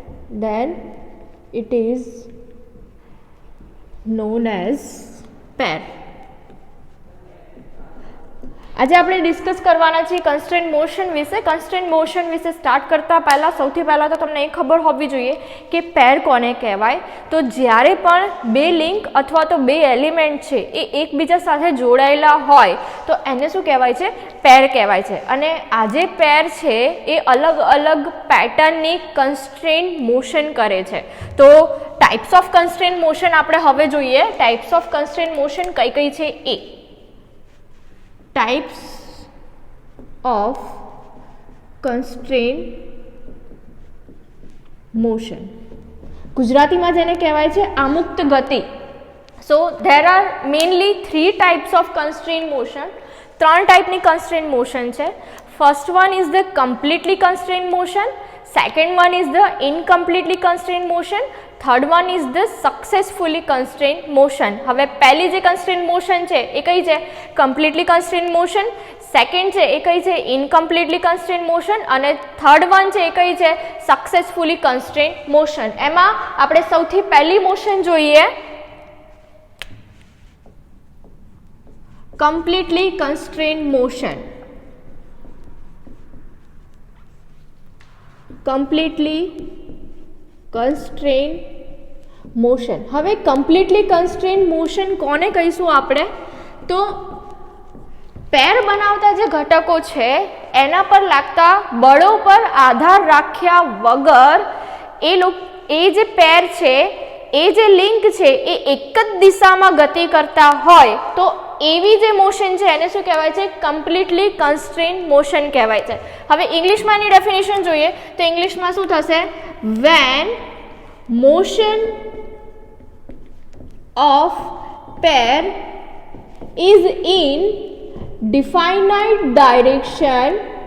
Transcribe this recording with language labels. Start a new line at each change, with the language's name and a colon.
English: then it is known as pair.
Gujarati: આજે આપણે discuss કરવાના છીએ કન્સ્ટ્રેન્ટ મોશન વિશે. કન્સ્ટ્રેન્ટ મોશન વિશે સ્ટાર્ટ કરતા પહેલાં સૌથી પહેલાં તો તમને એ ખબર હોવી જોઈએ કે પેર કોને કહેવાય. તો જ્યારે પણ બે લિંક અથવા તો બે એલિમેન્ટ છે એ એકબીજા સાથે જોડાયેલા હોય તો એને શું કહેવાય છે? પેર કહેવાય છે. અને આ જે પેર છે એ અલગ અલગ પેટર્નની કન્સ્ટ્રેન્ટ મોશન કરે છે. તો ટાઈપ્સ ઓફ કન્સ્ટ્રેન્ટ મોશન આપણે હવે જોઈએ. ટાઈપ્સ ઓફ કન્સ્ટ્રેન્ટ મોશન કઈ કઈ છે એ.
English: Types of constraint motion.
Gujarati: ગુજરાતીમાં જેને કહેવાય છે આમુક્ત ગતિ.
English: So there are mainly three types of constraint motion.
Gujarati: ત્રણ ટાઈપની constraint motion છે.
English: First one is the completely constraint motion. Second one is the incompletely constraint motion. Third one is the successfully constraint motion.
Gujarati: હવે પહેલી જે constraint motion છે એ કઈ છે? Completely constraint motion. Second છે એ કઈ છે? ઇનકમ્પ્લીટલી કન્સ્ટ્રેન્ટ મોશન. અને થર્ડ વન છે એ કઈ છે? Successfully constraint motion. એમાં આપણે સૌથી પહેલી મોશન જોઈએ, completely constraint motion. Completely constraint motion. હવે કમ્પ્લીટલી કન્સ્ટ્રેન્ટ મોશન કોને કહીશું આપણે? તો પેર બનાવતા જે ઘટકો છે એના પર લાગતા બળો પર આધાર રાખ્યા વગર એ જે પેર છે, એ જે લિંક છે એ એક જ દિશામાં ગતિ કરતા હોય તો એવી જે મોશન છે એને શું કહેવાય છે? કમ્પ્લીટલી કન્સ્ટ્રેન્ટ મોશન કહેવાય છે. હવે ઇંગ્લિશમાં એની ડેફિનેશન જોઈએ તો ઇંગ્લિશમાં શું થશે?
English: When motion of pair is in definite direction